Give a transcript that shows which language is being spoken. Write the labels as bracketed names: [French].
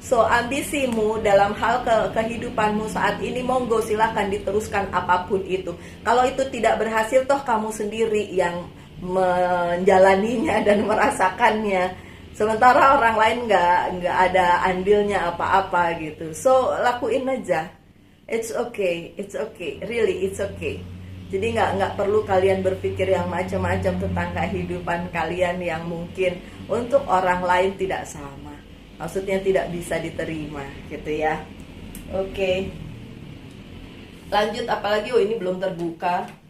[Indonesian] So ambisimu dalam hal kehidupanmu saat ini, monggo silahkan diteruskan apapun itu. Kalau itu tidak berhasil, toh kamu sendiri yang menjalaninya dan merasakannya. Sementara orang lain nggak ada andilnya apa-apa gitu. So lakuin aja. [English] It's okay, really it's okay. [Indonesian] Jadi nggak perlu kalian berpikir yang macam-macam tentang kehidupan kalian yang mungkin untuk orang lain tidak sama. Maksudnya tidak bisa diterima gitu ya. Oke. Lanjut, apalagi? Oh, ini belum terbuka.